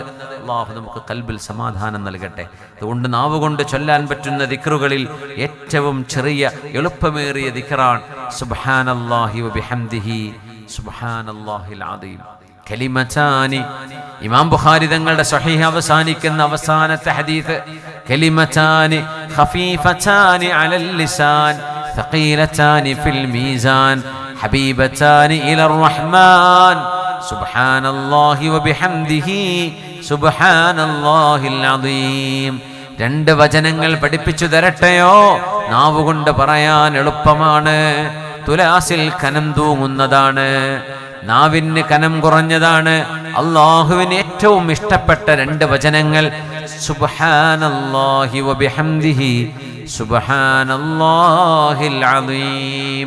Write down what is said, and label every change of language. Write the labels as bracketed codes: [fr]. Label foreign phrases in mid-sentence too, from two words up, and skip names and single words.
[ml] അല്ലാഹു നമുക്ക് ഖൽബിൽ സമാധാനം നൽകട്ടെ. അതുകൊണ്ട് നാവ് കൊണ്ട് ചൊല്ലാൻ പറ്റുന്ന ദിക്റുകളിൽ ഏറ്റവും ചെറിയ എളുപ്പമേറിയ ദിക്റാണ് [ar] سبحان الله وبحمده سبحان الله العظيم. കലിമതാനി, [ml] ഇമാം ബുഖാരി തങ്ങളുടെ സ്വഹീഹ് അവസാനിക്കുന്ന അവസാനത്തെ ഹദീസ്, [ar] كلمتان خفيفتان على اللسان ثقيلتان في الميزان حبيبتان إلى الرحمن سبحان الله وبحمده سبحان الله العظيم. [ml] രണ്ട് വചനങ്ങൾ പഠിപ്പിച്ചു തരട്ടെയോ? നാവുകൊണ്ട് പറയാൻ എളുപ്പമാണ്, തുലാസിൽ കനം തൂങ്ങുന്നതാണ്, നാവിന് കനം കുറഞ്ഞതാണ്. അല്ലാഹുവിന് ഏറ്റവും ഇഷ്ടപ്പെട്ട രണ്ട് വചനങ്ങൾ [ar] سبحان الله وبحمده سبحان الله العظيم.